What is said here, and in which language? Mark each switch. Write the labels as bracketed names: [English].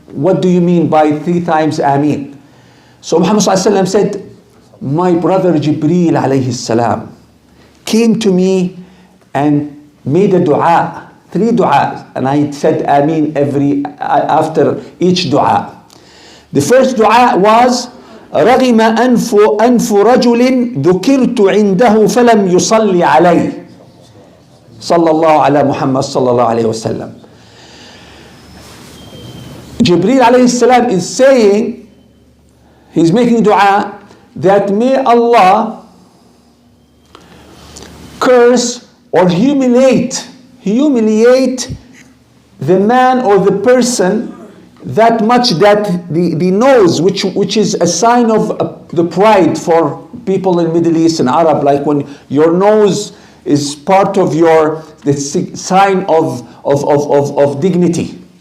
[English] What do you mean by 3 times Ameen? So Muhammad ﷺ said, my brother Jibreel alayhi salam came to me and made a dua, 3 du'as, and I said Ameen after each dua. The first dua was [Arabic] رغم أنف رجل ذكرت عنده فلم يصلي عليه صلى الله على محمد صلى الله عليه وسلم. [English] Jibreel alayhi salam is saying, he's making dua that may Allah curse or humiliate the man or the person that much that the nose, which is a sign of the pride for people in Middle East and Arab, like when your nose is part of the sign of dignity.